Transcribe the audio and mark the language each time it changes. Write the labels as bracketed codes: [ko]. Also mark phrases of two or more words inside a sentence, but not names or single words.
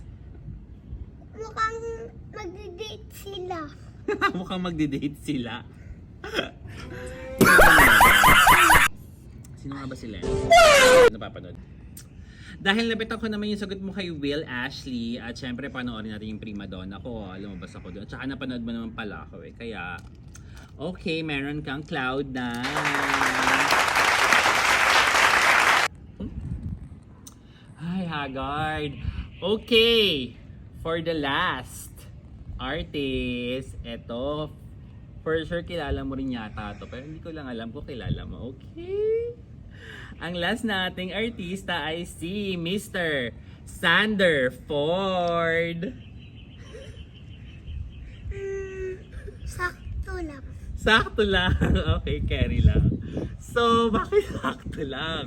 [tl] Mukhang magdi-date sila. Mukhang magdi-date sila. Sino nga ba sila? Napapanood. Dahil nabitan ko naman yung sagot mo kay Will Ashley at syempre panoorin natin yung prima donna ko. Lumabas ako doon. At saka napanood mo naman pala ako Kaya, okay, meron kang Cloud9. Hi, Haggard. [en] Okay, for the last artist, [tl] eto, [en] for sure [tl] kilala mo rin yata to, pero hindi ko lang alam kung kilala mo. Okay? Ang last nating artista ay si Mr. Sander Ford. Sakto lang. Sakto lang. Okay, carry lang. So, bakit sakto lang?